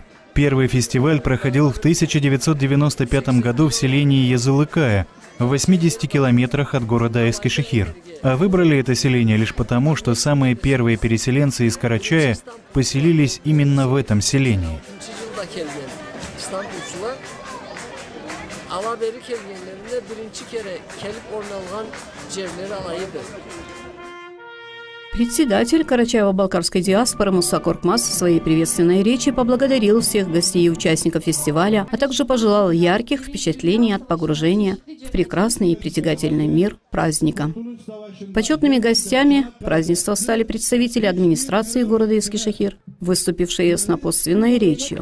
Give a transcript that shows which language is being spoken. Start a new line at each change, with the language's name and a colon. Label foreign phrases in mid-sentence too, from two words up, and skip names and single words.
Russian: Первый фестиваль проходил в 1995 году в селении Язылыкая, в 80 километрах от города Эскишехир. А выбрали это селение лишь потому, что самые первые переселенцы из Карачая поселились именно в этом селении.
Karachay-Balkar: Алабери келгенлеринде биринчи кере келип орналгъан джерлери алайдыр.
Russian: Председатель Карачаево-Балкарской диаспоры Муса Коркмаз в своей приветственной речи поблагодарил всех гостей и участников фестиваля, а также пожелал ярких впечатлений от погружения в прекрасный и притягательный мир праздника. Почетными гостями празднества стали представители администрации города Эскишехир, выступившие с напутственной речью.